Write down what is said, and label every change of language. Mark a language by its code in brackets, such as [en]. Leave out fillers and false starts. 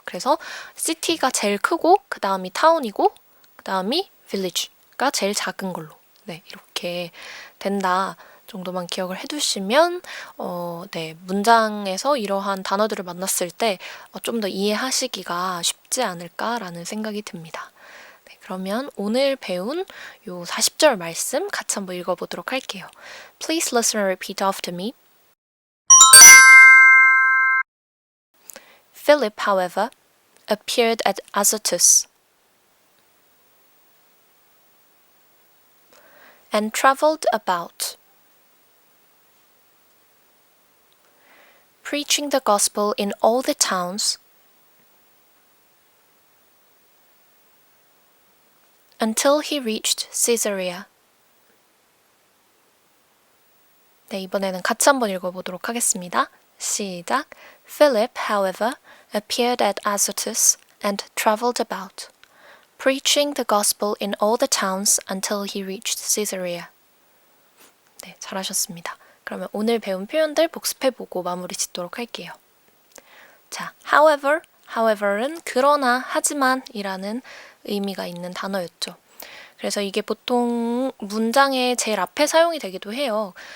[ko] 그래서 city가 제일 크고 그 다음이 타운이고 그 다음이 village가 제일 작은 걸로 네, 이렇게 된다 정도만 기억을 해두시면 네, 문장에서 이러한 단어들을 만났을 때 좀 더 이해하시기가 쉽지 않을까라는 생각이 듭니다. 네, 그러면 오늘 배운 요 40절 말씀 같이 한번 읽어보도록 할게요. [en] Please listen and repeat after me. Philip, however, appeared at Azotus and traveled about, preaching the gospel in all the towns until he reached Caesarea. [ko] 네, 이번에는 같이 한번 읽어보도록 하겠습니다. 시작. [en] Philip, however, appeared at Azotus and traveled about, preaching the gospel in all the towns until he reached Caesarea. [ko] 네, 잘하셨습니다. 그러면 오늘 배운 표현들 복습해보고 마무리 짓도록 할게요. 자, however은 그러나, 하지만이라는 의미가 있는 단어였죠. 그래서 이게 보통 문장의 제일 앞에 사용이 되기도 해요.